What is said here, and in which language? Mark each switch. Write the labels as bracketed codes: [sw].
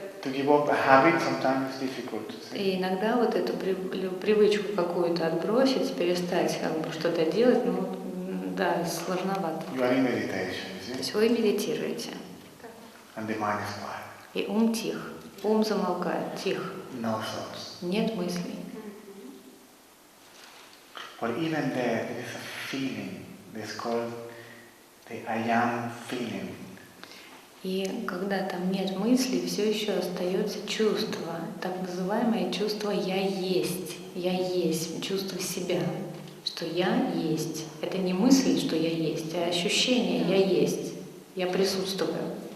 [en] to give up a habit, sometimes it's difficult. See? [ru] И иногда вот эту привычку какую-то отбросить, перестать что-то делать, да, сложновато. [en] You are in meditation, you [ru] То [en] see? [ru] есть вы медитируете, [en] And the mind is quiet. [ru] и ум тих, ум замолкает, тих, [en] No thoughts. [ru] нет мыслей. [en] But even there is a feeling. It's called the I am feeling. [ru] И когда там нет мыслей, все еще остается чувство, так называемое чувство я есть, чувство себя, что я есть. Это не мысль, что я есть, а ощущение я есть, я присутствую.